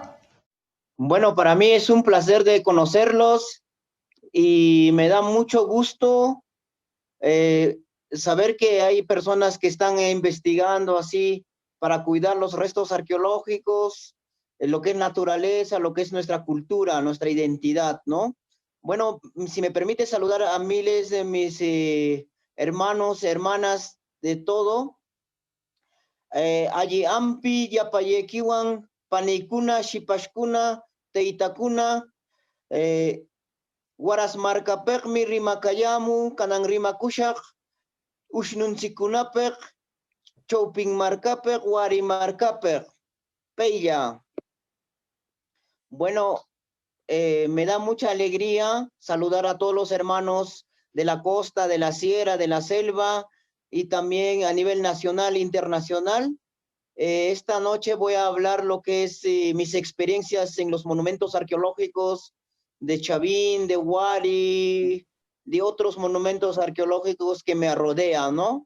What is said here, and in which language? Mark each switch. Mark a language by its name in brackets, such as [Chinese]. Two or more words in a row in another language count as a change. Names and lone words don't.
[Spanish] Bueno, para mí es un placer de conocerlos y me da mucho gusto saber que hay personas que están investigando así para cuidar los restos arqueológicos, lo que es naturaleza, lo que es nuestra cultura, nuestra identidad, ¿no? Bueno, si me permite saludar a miles de mis hermanos, hermanas de todo. [Quechua] Allí ampi, yapayekiwan, panikuna, shipashkuna, teitakuna, waras markapekmi rimakayamu, kanan rimakushak, ushnunchikunapek, chopin markapek, wari markapek, peya. [Spanish] Bueno, me da mucha alegría saludar a todos los hermanos de la costa, de la sierra, de la selva y también a nivel nacional e internacional. Esta noche voy a hablar lo que es mis experiencias en los monumentos arqueológicos de Chavín, de Huari, de otros monumentos arqueológicos que me rodean, ¿no?